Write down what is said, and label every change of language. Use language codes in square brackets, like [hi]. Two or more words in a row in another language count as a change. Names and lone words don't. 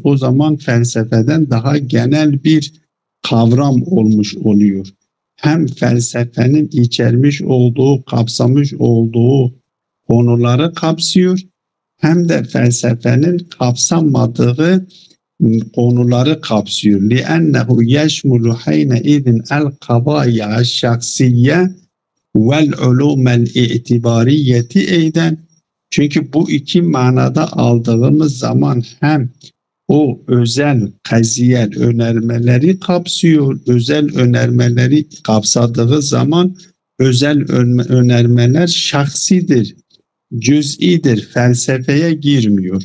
[tr] O zaman felsefeden daha genel bir kavram olmuş oluyor. Hem felsefenin içermiş olduğu, kapsamış olduğu konuları kapsıyor, hem de felsefenin kapsamadığı konuları kapsıyor. [ar] لِأَنَّهُ يَشْمُلُ حَيْنَئِذٍ الْقَضَايَا الشَّخْصِيَّةِ وَالْعُلُومَ الْاِعْتِبَارِيَّةِ اَيْدًا. [tr] Çünkü bu iki manada aldığımız zaman hem o özel kaziyel önermeleri kapsıyor, özel önermeleri kapsadığı zaman özel önermeler şahsidir, cüz'idir, felsefeye girmiyor.